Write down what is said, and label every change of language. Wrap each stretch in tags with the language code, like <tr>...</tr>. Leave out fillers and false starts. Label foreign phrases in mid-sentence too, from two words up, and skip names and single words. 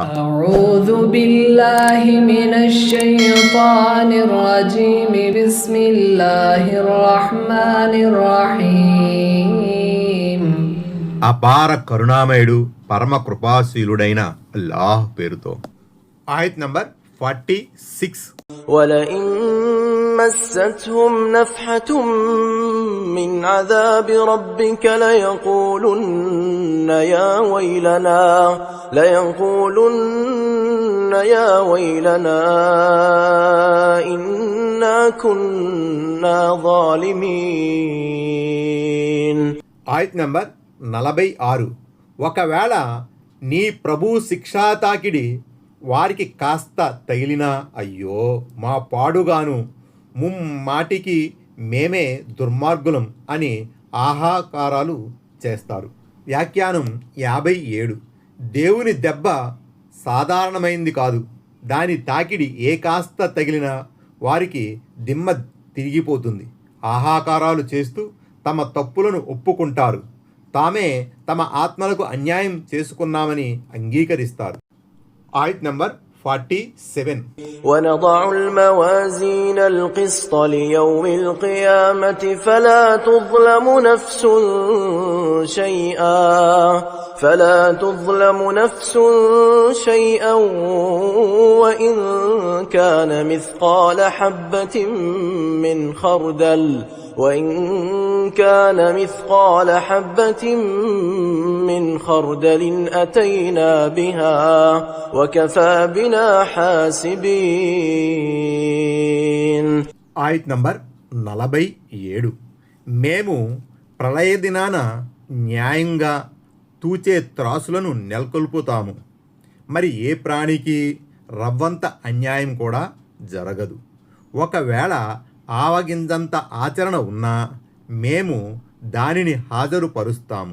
<ar>أعوذ بالله من الشيطان الرجيم. بسم الله الرحمن الرحيم.</ar> <te>అపార కరుణామయుడు పరమ కృపాశీలుడైన అల్లాహ్ పేరుతో. ఆయత్ నంబర్ 46.</te> <ar>وَلَئِن مَسَّتْهُمْ نَفْحَةٌ مِّنْ عَذَابِ رَبِّكَ لَيَقُولُنَّ يَا وَيْلَنَا إِنَّا كُنَّا ظَالِمِينَ.</ar> <te>ఆయత్ నంబర్ 46. ఒకవేళ నీ ప్రభు శిక్షా తాకిడి వారికి కాస్త తగిలినా అయ్యో మా పాడుగాను, ముమ్మాటికి మేమే దుర్మార్గులం అని ఆహాకారాలు చేస్తారు. వ్యాఖ్యానం 57. దేవుని దెబ్బ సాధారణమైంది కాదు. దాని తాకిడి ఏ కాస్త తగిలినా వారికి దిమ్మ తిరిగిపోతుంది. ఆహాకారాలు చేస్తూ తమ తప్పులను ఒప్పుకుంటారు. తామే తమ ఆత్మలకు అన్యాయం చేసుకున్నామని అంగీకరిస్తారు. ఆయత్ నంబర్ 47.</te> <ar>وَنَضَعُ الْمَوَازِينَ الْقِسْطَ لِيَوْمِ الْقِيَامَةِ فَلَا تُظْلَمُ نَفْسٌ شَيْئًا وَإِنْ كَانَ مِثْقَالَ حَبَّةٍ مِّنْ خَرْدَلٍ أَتَيْنَا بِهَا وَكَفَى بِنَا حَاسِبِينَ.</ar> <te>ఆయత్ నంబర్ 47. మేము ప్రళయ దినాన న్యాయంగా తూచే త్రాసులను నెలకొల్పుతాము. మరి ఏ ప్రాణికి రవ్వంత అన్యాయం కూడా జరగదు. ఒకవేళ ఆవగింజంత ఆచరణ ఉన్నా మేము దానిని హాజరుపరుస్తాము.</te>